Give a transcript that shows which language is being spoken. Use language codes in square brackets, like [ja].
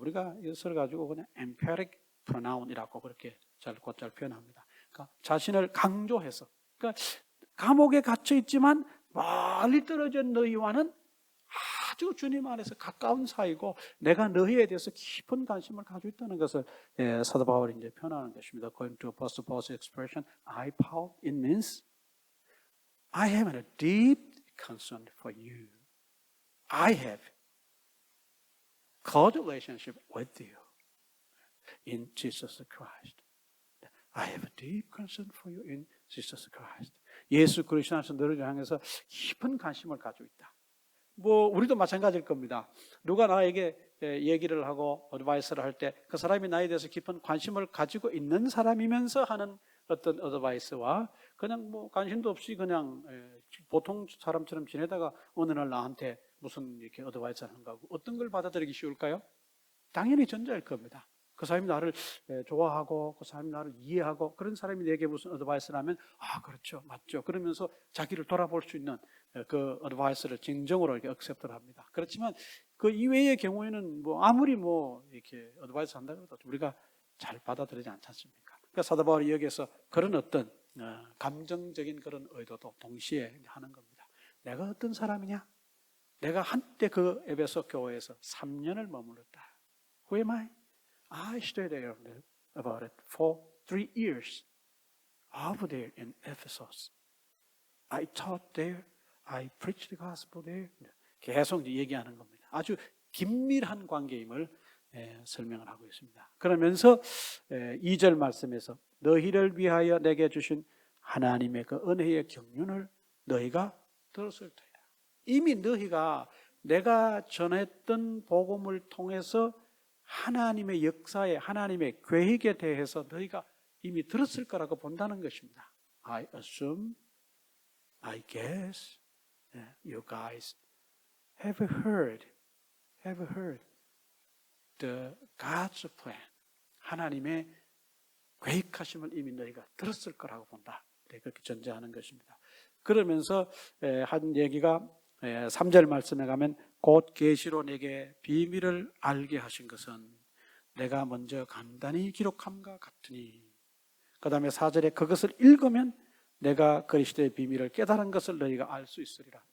[ko] 우리가 이것을 가지고 그냥 emphatic pronoun이라고 그렇게 곧잘 표현합니다. 그러니까 자신을 강조해서 그러니까 감옥에 갇혀 있지만 멀리 떨어진 너희와는 아주 주님 안에서 가까운 사이고 내가 너희에 대해서 깊은 관심을 가지고 있다는 것을 사도 바울이 이제 표현하는 것입니다. [en] Going to Apostle Paul's expression, I Paul, it means I have a deep concern for you. I have close relationship with you in Jesus Christ. I have a deep concern for you in Jesus Christ. [ko] 예수 그리스도 안에서 너를 향해서 깊은 관심을 가지고 있다. 뭐 우리도 마찬가지일 겁니다. 누가 나에게 얘기를 하고 어드바이스를 할 때 그 사람이 나에 대해서 깊은 관심을 가지고 있는 사람이면서 하는 어떤 어드바이스와 그냥 뭐 관심도 없이 그냥 보통 사람처럼 지내다가 어느 날 나한테 무슨 이렇게 어드바이스를 하는 거고 어떤 걸 받아들이기 쉬울까요? 당연히 전자일 겁니다. 그 사람이 나를 좋아하고 그 사람이 나를 이해하고 그런 사람이 내게 무슨 어드바이스를 하면 아 그렇죠 맞죠 그러면서 자기를 돌아볼 수 있는 그 어드바이스를 진정으로 이렇게 액셉트를 합니다. 그렇지만 그 이외의 경우에는 뭐 아무리 뭐 이렇게 어드바이스 한다고 해도 우리가 잘 받아들이지 않지 않습니까? 그러니까 사도 바울이 여기에서 그런 어떤 감정적인 그런 의도도 동시에 하는 겁니다. 내가 어떤 사람이냐? 내가 한때 그 에베소 교회에서 3년을 머물렀다. [en] Who am I? I stayed there about it for 3 years. Over there in Ephesus. I taught there. I preached the gospel there. [ko] 계속 얘기하는 겁니다. 아주 긴밀한 관계임을 설명을 하고 있습니다. 그러면서 2절 말씀에서 너희를 위하여 내게 주신 하나님의 그 은혜의 경륜을 너희가 들었을 터이다. 이미 너희가 내가 전했던 복음을 통해서 하나님의 역사에 하나님의 계획에 대해서 너희가 이미 들었을 거라고 본다는 것입니다. [en] I assume, I guess, you guys have heard the God's plan. [ko] 하나님의 계획하심을 이미 너희가 들었을 거라고 본다. 그렇게 전제하는 것입니다. 그러면서 한 얘기가 3절 말씀에 가면 곧 계시로 내게 비밀을 알게 하신 것은 내가 먼저 간단히 기록함과 같으니 그 다음에 4절에 그것을 읽으면 내가 그리스도의 비밀을 깨달은 것을 너희가 알 수 있으리라.